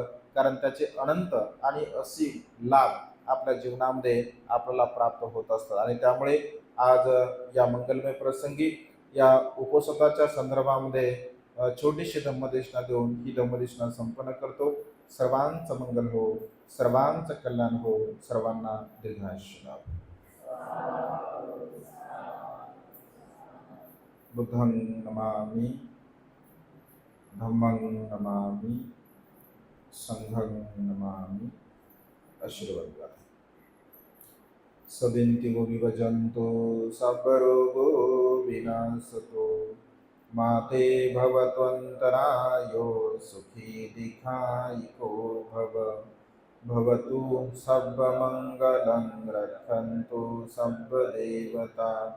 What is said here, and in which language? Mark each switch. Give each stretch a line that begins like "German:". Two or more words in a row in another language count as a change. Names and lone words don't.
Marathi: कारण त्याचे अनंत आणि असीम लाभ आपल्या जीवनामध्ये आपल्याला प्राप्त होत असतात. आणि त्यामुळे आज या मंगलमय प्रसंगी या उपोषणाच्या संदर्भामध्ये छोटीशी धम्मदेशना देऊन ही धम्मदेशना संपन्न करतो. सर्वांचं मंगल हो, सर्वांचं कल्याण हो, सर्वांना दीर्घायुष्य लाभो.
Pali: बुद्धं नमामि, धम्मं नमामि, संघं नमामि.
Marathi: आशीर्वाद.
Pali: सदिन्तिगो विभजन्तो सर्वरोगो विनाशतो माते भवत्वन्तरायो सुखी दीर्घायिको भव भवतु सर्वमङ्गलं रक्षन्तु सर्वदेवता